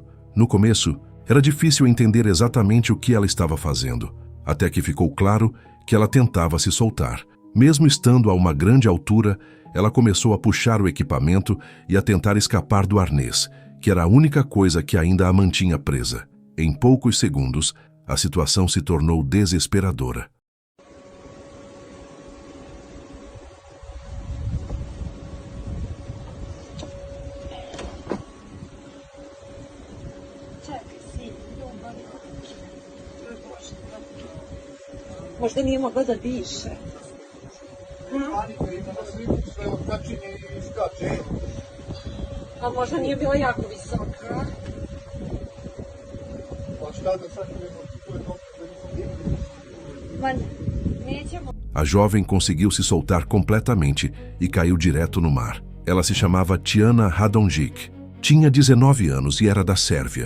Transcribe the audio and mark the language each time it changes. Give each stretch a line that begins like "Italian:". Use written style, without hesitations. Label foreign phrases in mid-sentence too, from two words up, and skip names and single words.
Portuguese: No começo, era difícil entender exatamente o que ela estava fazendo, até que ficou claro que ela tentava se soltar. Mesmo estando a uma grande altura, ela começou a puxar o equipamento e a tentar escapar do arnês, que era a única coisa que ainda a mantinha presa. Em poucos segundos, a situação se tornou desesperadora.
Serbian: Možda nije mogla da diše. A možda nije bila jako visoka.
Portuguese: A jovem conseguiu se soltar completamente e caiu direto no mar. Ela se chamava Tiana Radonjic. Tinha 19 anos e era da Sérvia.